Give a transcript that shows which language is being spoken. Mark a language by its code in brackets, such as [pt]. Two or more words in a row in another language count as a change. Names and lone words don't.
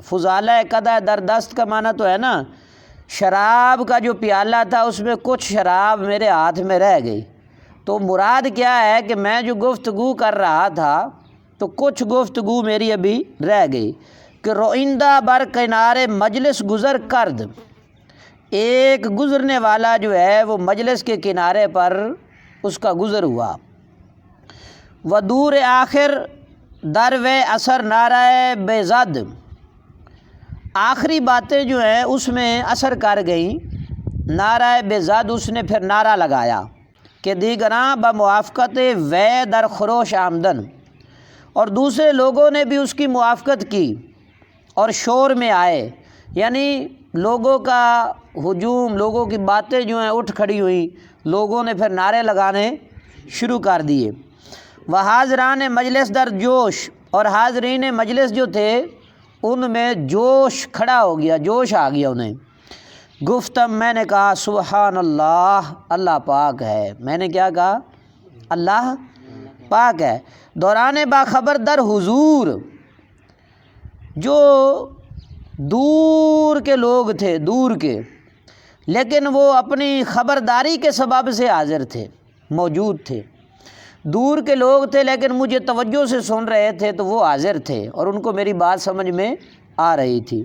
[fa] فضالہ قدح در دست [ur] کا معنی تو ہے نا، شراب کا جو پیالہ تھا اس میں کچھ شراب میرے ہاتھ میں رہ گئی، تو مراد کیا ہے کہ میں جو گفتگو کر رہا تھا تو کچھ گفتگو میری ابھی رہ گئی، [fa] کہ روئندہ بر کنارے مجلس گزر کرد، [ur] ایک گزرنے والا جو ہے وہ مجلس کے کنارے پر اس کا گزر ہوا، [fa] و دور آخر در و اثر نعرہ بے زد، [ur] آخری باتیں جو ہیں اس میں اثر کر گئیں، [fa] نعرہ بے زد، [ur] اس نے پھر نعرہ لگایا [fa] کہ دیگراں بموافقت وے در خروش آمدن، [ur] اور دوسرے لوگوں نے بھی اس کی موافقت کی اور شور میں آئے، یعنی لوگوں کا ہجوم، لوگوں کی باتیں جو ہیں اٹھ کھڑی ہوئیں، لوگوں نے پھر نعرے لگانے شروع کر دیے۔ وہ [fa] حاضران مجلس در جوش، [ur] اور حاضرین مجلس جو تھے ان میں جوش کھڑا ہو گیا، جوش آ گیا انہیں۔ گفتم، میں نے کہا [ar] سبحان اللہ، [ur] اللہ پاک ہے، میں نے کیا کہا؟ اللہ پاک ہے۔ [fa] دوران باخبر در حضور، [ur] جو دور کے لوگ تھے، دور کے، لیکن وہ اپنی خبرداری کے سبب سے حاضر تھے، موجود تھے، دور کے لوگ تھے لیکن مجھے توجہ سے سن رہے تھے، تو وہ حاضر تھے اور ان کو میری بات سمجھ میں آ رہی تھی۔